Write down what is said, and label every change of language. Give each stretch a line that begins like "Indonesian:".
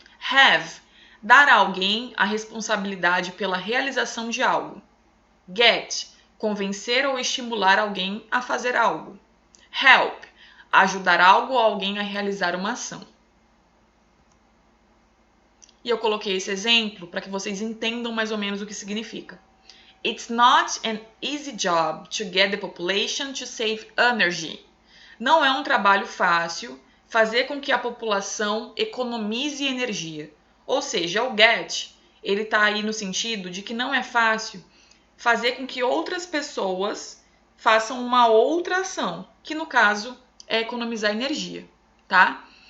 Portuguese: Have, dar a alguém a responsabilidade pela realização de algo. Get, convencer ou estimular alguém a fazer algo. Help, ajudar algo ou alguém a realizar uma ação. E eu coloquei esse exemplo para que vocês entendam mais ou menos o que significa.
English: It's not an easy job to get the population to save energy.
Portuguese: Não é um trabalho fácil fazer com que a população economize energia. Ou seja, o get, ele está aí no sentido de que não é fácil fazer com que outras pessoas façam uma outra ação, que no caso é economizar energia, tá?